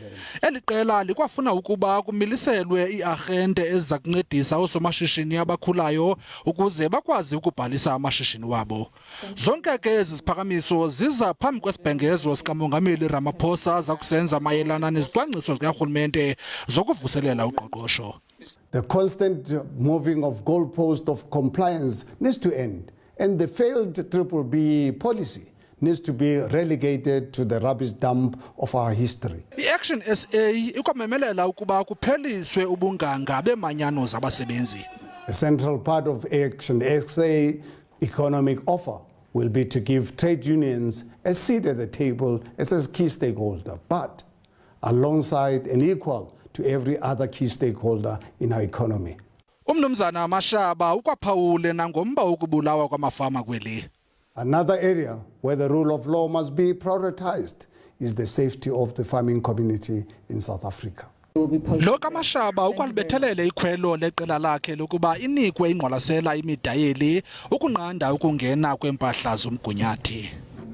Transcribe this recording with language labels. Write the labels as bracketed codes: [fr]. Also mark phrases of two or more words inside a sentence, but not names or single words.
[xh] Eli qela likwafuna ukuba kumiliselwe iiarhente eziza kuncedisa oosomashishini abakhulayo ukuze bakwazi ukubhalisa amashishini wabo. Zonke ke ezi ziphakamiso ziza phambi kwesibhengezo sikamongameli Ramaphosa zakusenza mayelana nezicwangciso zikarhulumente zokuvuselela uqoqosho. [en] The constant moving of goalposts of compliance needs to end, and the failed BBEE policy needs to be relegated to the rubbish dump of our history. [xh] IActionSA ikwamemelela ukuba kupheliswe ubunganga beemanyano zabasebenzi. [en] A central part of ActionSA economic offer will be to give trade unions a seat at the table as a key stakeholder, but alongside and equal to every other key stakeholder in our economy. [xh] Umnumzana Mashaba ukwaphawule nangomba ukubulawa kwamafama kweli. [en] Another area where the rule of law must be prioritized is the safety of the farming community in South Africa. [xh] Lo kaMashaba ukwalibethelele ikhwelo leqela lakhe lokuba inikwe ingqwalasela imidayeli ukunqanda ukungena kwempahla zomgunyathi.